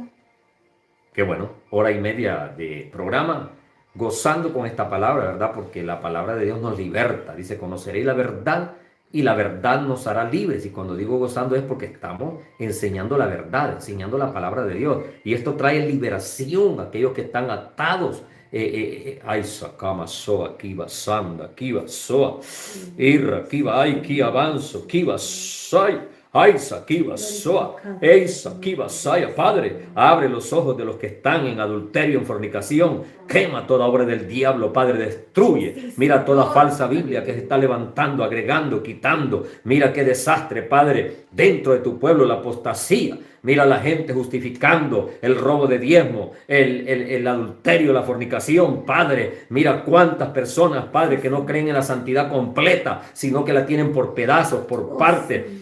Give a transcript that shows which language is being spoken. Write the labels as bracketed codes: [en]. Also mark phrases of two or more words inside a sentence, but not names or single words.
[es] Qué bueno, 1 hora y media de programa, gozando con esta palabra, ¿verdad? Porque la palabra de Dios nos liberta. Dice, conoceréis la verdad y la verdad nos hará libres. Y cuando digo gozando es porque estamos enseñando la verdad, enseñando la palabra de Dios. Y esto trae liberación a aquellos que están atados. Ay, sacama, soa, kiva, sanda, kiva, soa, irra, kiva, ay, ki avanzo, kiva, soy. Ay, Saquiba, Soa, Ey, Saquiba, Saya, Padre, abre los ojos de los que están en adulterio, en fornicación, quema toda obra del diablo, Padre, destruye, mira toda falsa Biblia que se está levantando, agregando, quitando, mira qué desastre, Padre, dentro de tu pueblo, la apostasía, mira a la gente justificando el robo de diezmo, el adulterio, la fornicación, Padre, mira cuántas personas, Padre, que no creen en la santidad completa, sino que la tienen por pedazos, por parte.